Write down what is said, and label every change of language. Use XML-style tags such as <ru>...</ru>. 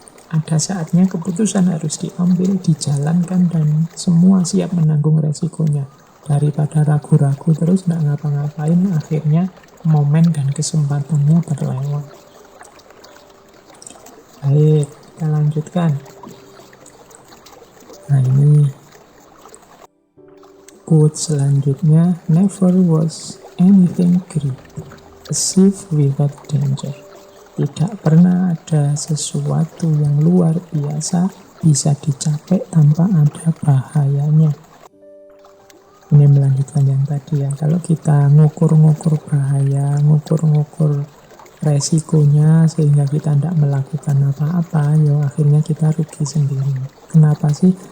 <id>Ada saatnya keputusan harus diambil, dijalankan, dan semua siap menanggung resikonya. Daripada ragu-ragu terus tidak ngapa-ngapain, akhirnya momen dan kesempatannya berlewat. Baik, kita lanjutkan. Nah ini Quote selanjutnya,</id> <en>never was anything great achieved without danger.</en> <id>Tidak pernah ada sesuatu yang luar biasa bisa dicapai tanpa ada bahayanya. Ini melanjutkan yang tadi ya, kalau kita ngukur-ngukur bahaya, ngukur-ngukur resikonya sehingga kita tidak melakukan apa-apa, ya akhirnya kita rugi sendiri. Kenapa sih?</id>